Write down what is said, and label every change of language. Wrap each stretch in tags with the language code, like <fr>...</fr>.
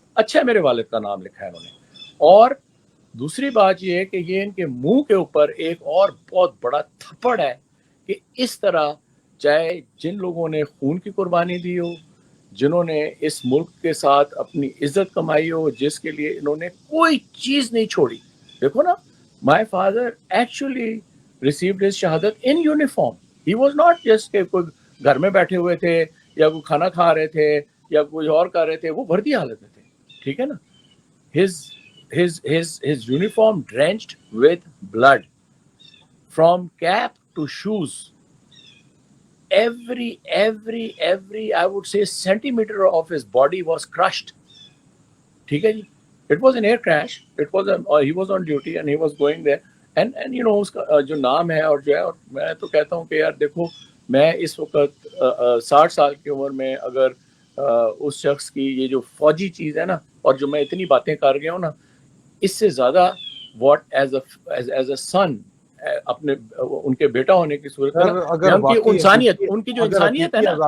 <ur>اچھا میرے والد کا نام لکھا ہے انہوں نے. اور دوسری بات یہ ہے کہ یہ ان کے منہ کے اوپر ایک اور بہت بڑا تھپڑ ہے کہ اس طرح چاہے جن لوگوں نے خون کی قربانی دی ہو, جنہوں نے اس ملک کے ساتھ اپنی عزت کمائی ہو, جس کے لیے انہوں نے کوئی چیز نہیں چھوڑی. دیکھو نا,</ur> <en>My father actually received his شہادت in uniform. He was not just</en> <ur>کہ کوئی گھر میں بیٹھے ہوئے تھے یا کوئی کھانا کھا رہے تھے یا کوئی اور کر رہے تھے, وہ بھرتی حالت میں تھے, ٹھیک ہے نا.</ur> <en>his uniform drenched with blood from cap to shoes. Every I would say centimeter of his body was crushed.</en> <ur>ٹھیک ہے جی.</ur> <en>It was an air crash. He was on duty and he was going there. And you know</en> <ur>اس کا جو نام ہے اور جو ہے, اور میں تو کہتا ہوں کہ یار دیکھو, میں اس وقت 60 سال کی عمر میں اگر اس شخص کی یہ جو فوجی چیز ہے نا, اور جو میں اتنی باتیں کر گیا ہوں نا, اس سے زیادہ</ur> <en>what is a son</en> <ur>اپنے ان کے بیٹا ہونے کی صورت میں ان کی جو انسانیت ہے نا,</ur>